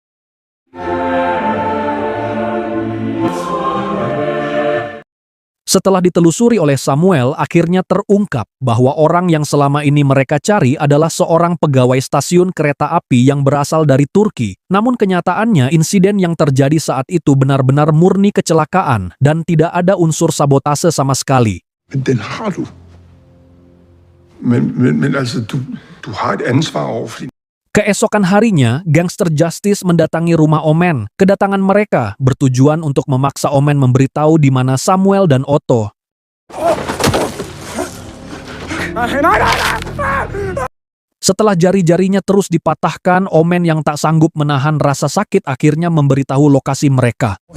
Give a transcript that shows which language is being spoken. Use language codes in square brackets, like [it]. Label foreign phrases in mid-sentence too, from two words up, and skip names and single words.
[id] Setelah ditelusuri oleh Samuel, akhirnya terungkap bahwa orang yang selama ini mereka cari adalah seorang pegawai stasiun kereta api yang berasal dari Turki. Namun kenyataannya, insiden yang terjadi saat itu benar-benar murni kecelakaan dan tidak ada unsur sabotase sama sekali. [da] Den har du. Men altså, du har et ansvar overfor din. [id] Keesokan harinya, gangster Justice mendatangi rumah Omen. Kedatangan mereka bertujuan untuk memaksa Omen memberitahu di mana Samuel dan Otto. Setelah jari-jarinya terus dipatahkan, Omen yang tak sanggup menahan rasa sakit akhirnya memberitahu lokasi mereka.